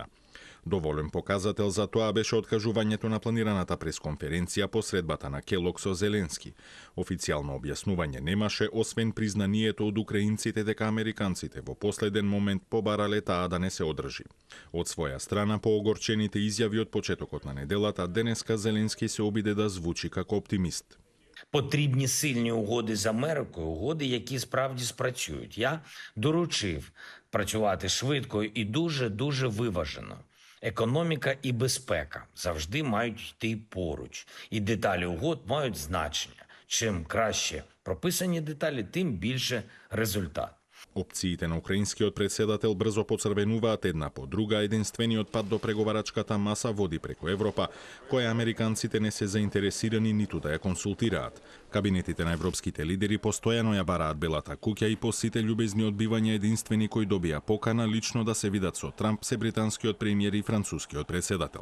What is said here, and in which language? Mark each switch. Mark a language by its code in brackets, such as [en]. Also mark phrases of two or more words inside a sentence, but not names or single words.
[mk] Доволен показател за тоа беше откажувањето на планираната пресконференција по средбата на Келог со Зеленски. Официјално објаснување немаше, освен признанието од украинците дека американците во последен момент побарале таа да не се одржи. Од своја страна, по огорчените изјави од почетокот на неделата, денеска Зеленски се обиде да звучи како оптимист. [uk] Потрібні сильні угоди з Америкою, угоди, які справді спрацюють. Я доручив працювати швидко і дуже виважено. Економіка і безпека завжди мають йти поруч. І деталі угод мають значення. Чим краще прописані деталі, тим більше результат. [mk] Опциите на украинскиот председател брзо поцрвенуваат една по друга. Единствениот пат до преговарачката маса води преку Европа, која американците не се заинтересирани ниту да ја консултираат. Кабинетите на европските лидери постојано ја бараат Белата куќа и по сите љубезни одбивања единствени кои добија покана лично да се видат со Трамп се британскиот премиер и францускиот председател.